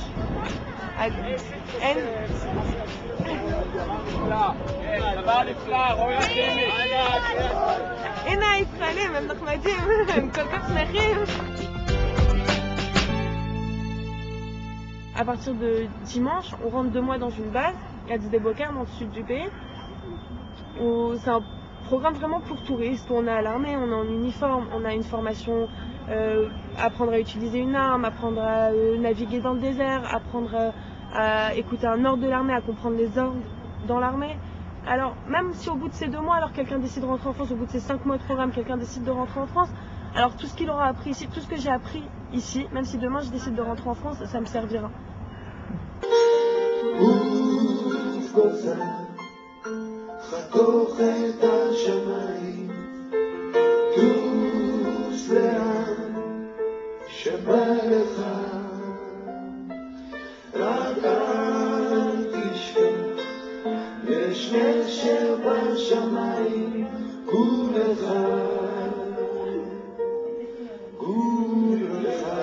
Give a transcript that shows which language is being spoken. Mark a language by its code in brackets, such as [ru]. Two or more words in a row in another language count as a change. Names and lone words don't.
[he] אז אין... דבר נפלא, רואי לכם. הנה הישראלים, הם נחמדים, הם כל כך שמחים. [fr] À partir de dimanche, on rentre 2 mois dans une base, il y a des Boker dans le sud du pays, où c'est un programme vraiment pour touristes, où on est à l'armée, on est en uniforme, on a une formation, apprendre à utiliser une arme, apprendre à naviguer dans le désert, apprendre à écouter un ordre de l'armée, à comprendre les ordres dans l'armée. Alors même si au bout de ces 2 mois, alors quelqu'un décide de rentrer en France, au bout de ces 5 mois de programme, quelqu'un décide de rentrer en France, alors tout ce qu'il aura appris ici, tout ce que j'ai appris ici, même si demain je décide de rentrer en France, ça me servira. [he] חתוך את השמיים, טוס לאן שבא לך, רק אל תשכח, יש נשר בשמיים, כולך, כולך.